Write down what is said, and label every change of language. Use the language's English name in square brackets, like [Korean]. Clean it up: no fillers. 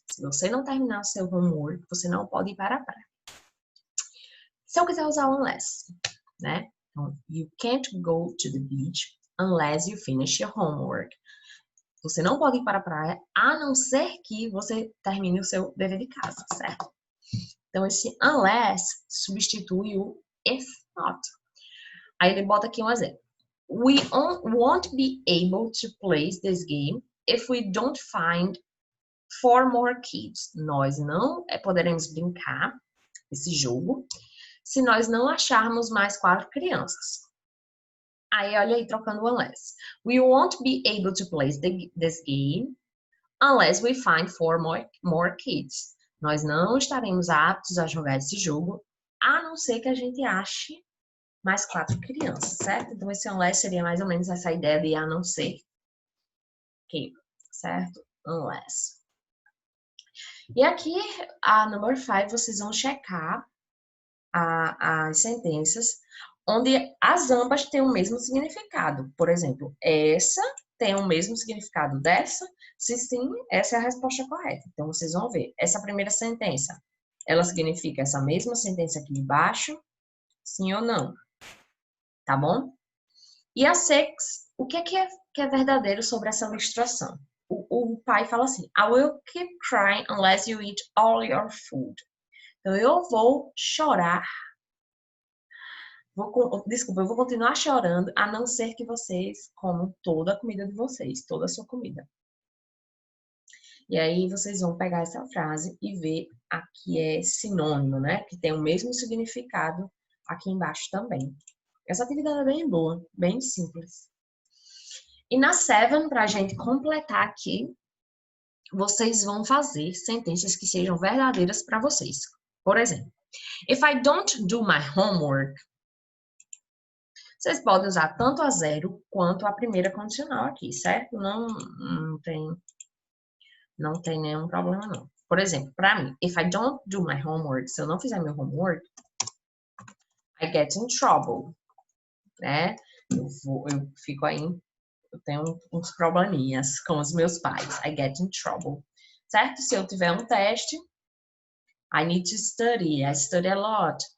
[Portuguese] Se você não terminar seu homework, você não pode ir para a praia. Se eu quiser usar unless, né? [English] Então, you can't go to the beach unless you finish your homework. [Portuguese] Você não pode ir para a praia, a não ser que você termine o seu dever de casa, certo? Então, esse unless substitui o if not. Aí ele bota aqui um exemplo. [English] We won't be able to play this game if we don't find 4 more kids. [Portuguese] Nós não poderemos brincar esse jogo se nós não acharmos mais 4 crianças. Aí, olha aí, trocando o unless. [English] We won't be able to play this game unless we find 4 more kids. [Portuguese] Nós não estaremos aptos a jogar esse jogo, a não ser que a gente ache mais 4 crianças, certo? Então, esse unless seria mais ou menos essa ideia de a não ser que, certo? Unless. E aqui, a number 5, vocês vão checar as sentenças onde as ambas têm o mesmo significado. Por exemplo, essa tem o mesmo significado dessa? Se sim, essa é a resposta correta. Então, vocês vão ver. Essa primeira sentença, ela significa essa mesma sentença aqui de baixo? Sim ou não? Tá bom? E a 6, o que é verdadeiro sobre essa ilustração? O pai fala assim, [English] I will keep crying unless you eat all your food. [Portuguese] Então, eu vou chorar. Desculpa, eu vou continuar chorando, a não ser que vocês comam toda a comida de vocês, toda a sua comida. E aí, vocês vão pegar essa frase e ver aqui é sinônimo, né? Que tem o mesmo significado aqui embaixo também. Essa atividade é bem boa, bem simples. E na 7, para a gente completar aqui, vocês vão fazer sentenças que sejam verdadeiras para vocês. Por exemplo, [English] if I don't do my homework, [Portuguese] vocês podem usar tanto a 0 quanto a primeira condicional aqui, certo? Não tem nenhum problema, não. Por exemplo, para mim, [English] if I don't do my homework, [Portuguese] se eu não fizer meu homework, [English] I get in trouble, [Portuguese] né? Eu fico aí, eu tenho uns probleminhas com os meus pais. [English] I get in trouble, [Portuguese] certo? Se eu tiver um teste, [English] I need to study, I study a lot.